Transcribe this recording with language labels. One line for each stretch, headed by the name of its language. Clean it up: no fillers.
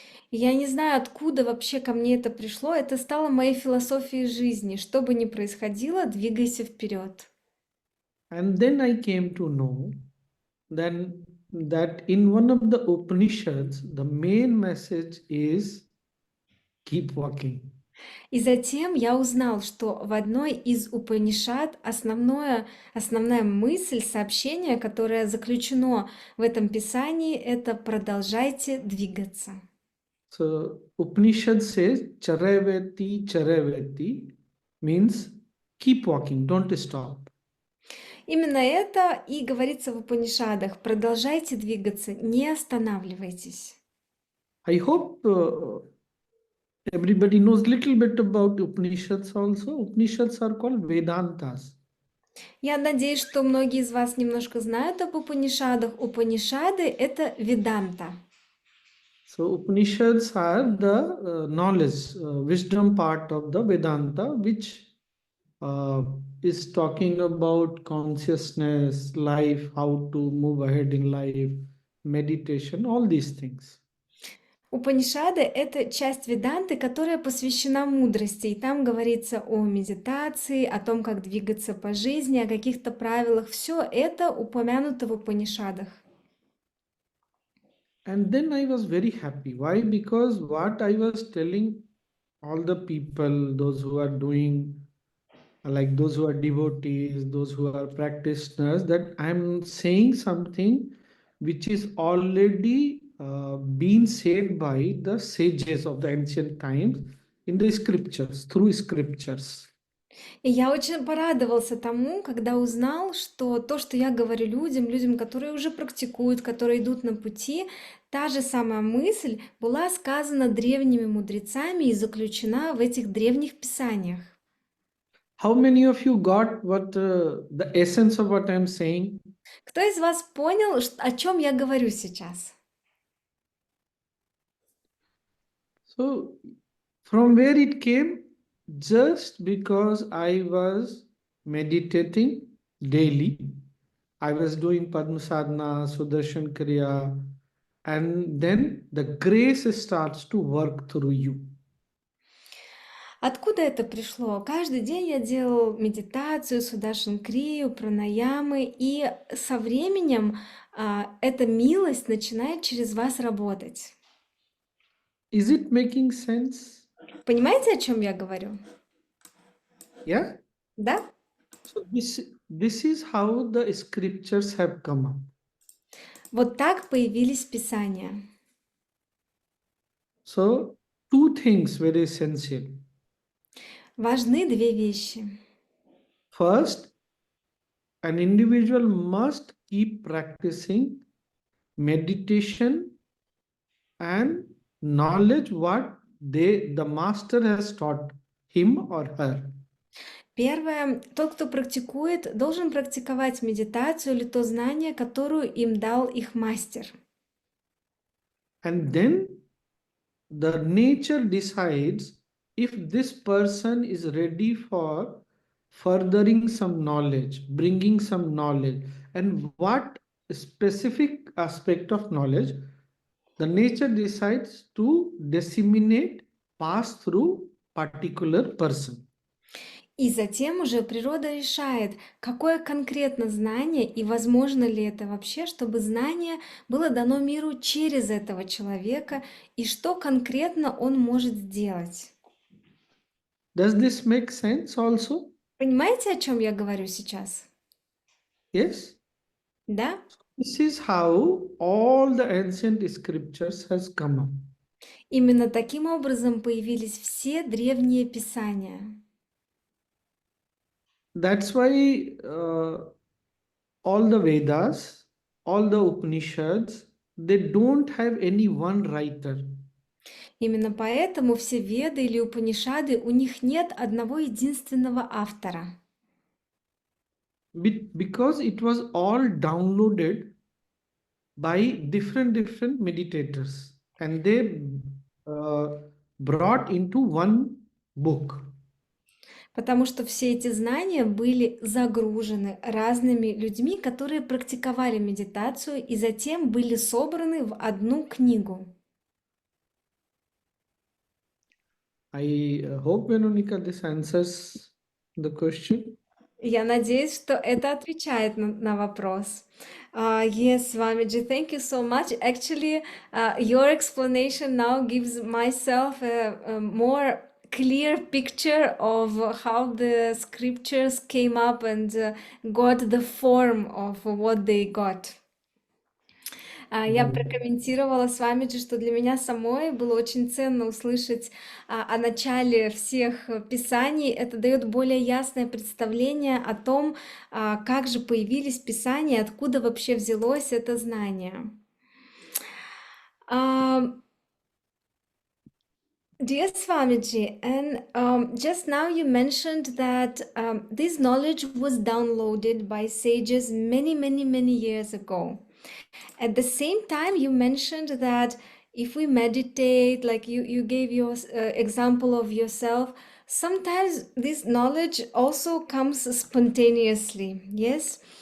Russian: И я не знаю, откуда вообще ко мне это пришло. Это стало моей философией жизни. Что бы ни происходило, двигайся вперед.
English: And then I came to know then that in one of the Upanishads, the main message is keep walking.
Russian: И затем я узнал, что в одной из Упанишад основная мысль, сообщение, которое заключено в этом писании, это «продолжайте двигаться».
English: So Upanishad says charaveti charaveti means keep walking, don't stop.
Russian: Именно это и говорится в Упанишадах. Продолжайте двигаться, не останавливайтесь.
English: I hope everybody knows little bit about Upanishads also. Upanishads are called Vedantas.
Russian: Я надеюсь, что многие из вас немножко знают об Упанишадах. Упанишады — это веданта.
English: So Upanishads are the knowledge, wisdom part of the Vedanta, which uh, is talking about consciousness, life, how to move ahead in life, meditation, all these things.
Russian: Упанишады — это часть веданты, которая посвящена мудрости. И там говорится о медитации, о том, как двигаться по жизни, о каких-то правилах. Все это упомянуто в Упанишадах.
English: And then I was very happy. Why? Because what I was telling all the people, those who are doing, like those who are devotees, those who are practitioners, that I'm saying something which is already been said by the sages of the ancient times in the scriptures, through scriptures.
Russian: И я очень порадовался тому, когда узнал, что то, что я говорю людям, которые уже практикуют, которые идут на пути, та же самая мысль была сказана древними мудрецами и заключена в этих древних писаниях.
English: How many of you got what the essence of what I'm saying?
Russian: Кто из вас понял, о чем я говорю сейчас?
English: So, from where it came? Just because I was meditating daily, I was doing Padma Sadhana, Sudarshan Kriya, and then the grace starts to work through you.
Russian: Откуда это пришло? Каждый день я делал медитацию, судашин крию, пранаямы, и со временем эта милость начинает через вас работать.
English: Is it making sense?
Russian: Понимаете, о чем я говорю?
English: Yeah?
Russian: Да?
English: So this is how the scriptures have come up.
Russian: Вот так появились Писания.
English: So two things very essential.
Russian: Важны две вещи.
English: First, an individual must keep practicing meditation, and knowledge what the master has taught him or her.
Russian: Первое, тот, кто практикует, должен практиковать медитацию или то знание, которую им дал их мастер.
English: And then the nature decides if this person is ready for furthering some knowledge, bringing some knowledge, and what specific aspect of knowledge the nature decides to disseminate, pass through particular person.
Russian: И затем уже природа решает, какое конкретно знание и возможно ли это вообще, чтобы знание было дано миру через этого человека и что конкретно он может сделать.
English: Does this make sense also?
Russian: Понимаете, о чем я говорю сейчас?
English: Yes.
Russian: Да?
English: This is how all the ancient scriptures has come up.
Russian: Именно таким образом появились все древние писания.
English: That's why all the Vedas, all the Upanishads, they don't have any one writer.
Russian: Именно поэтому все Веды или Упанишады, у них нет одного единственного автора.
English: Because it was all downloaded by different meditators, and they brought into one book.
Russian: Потому что все эти знания были загружены разными людьми, которые практиковали медитацию и затем были собраны в одну книгу.
English: I hope, Veronica, this answers the question.
Russian: Я надеюсь, что это отвечает на вопрос.
English: Yes, Swamiji, thank you so much. Actually, your explanation now gives myself a more clear picture of how the scriptures came up and got the form of what they got.
Russian: Я прокомментировала с вами, что для меня самой было очень ценно услышать о начале всех писаний. Это дает более ясное представление о том, как же появились писания, откуда вообще взялось это знание.
English: Dear Swamiji, and just now you mentioned that this knowledge was downloaded by sages many years ago. At the same time, you mentioned that if we meditate, like you gave your example of yourself, sometimes this knowledge also comes spontaneously, yes?